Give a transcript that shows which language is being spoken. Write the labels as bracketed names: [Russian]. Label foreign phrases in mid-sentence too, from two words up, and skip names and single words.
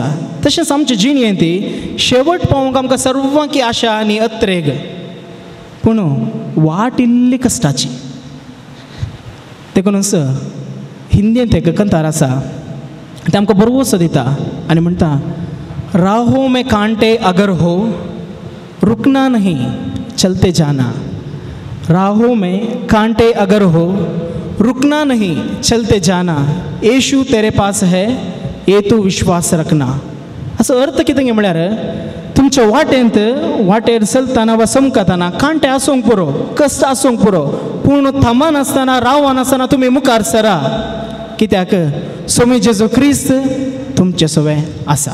[Konkani] तशेंच आमचे जिणेंत ती शेवट पावोवंक आमकां सर्वांकी आशा आनी अत्रेग, पूण वाट इल्ली कश्टाची. देखूनच हिंदींत एक कंतार आसा ते आमकां बरोवसो दिता आनी म्हणटा, [Hindi] राहो में कांटे अगर हो रुकना नहीं चलते जाना. राहों में कांटे अगर हो रुकना नहीं चलते जाना. येशू तेरे पास है ये तू विश्वास रखना. [Konkani] असो अर्थ कितें गे म्हळ्यार तुमच्या वाटेर चलतना वा चमकतना कांटे आसूंक पुरो, कश्ट आसूंक पुरो, पूण थांबा नासतना रावा नासतना तुमी मुखार सरा. कित्याक सोमी जेजू क्रिस्त तुमचे सोवे आसा.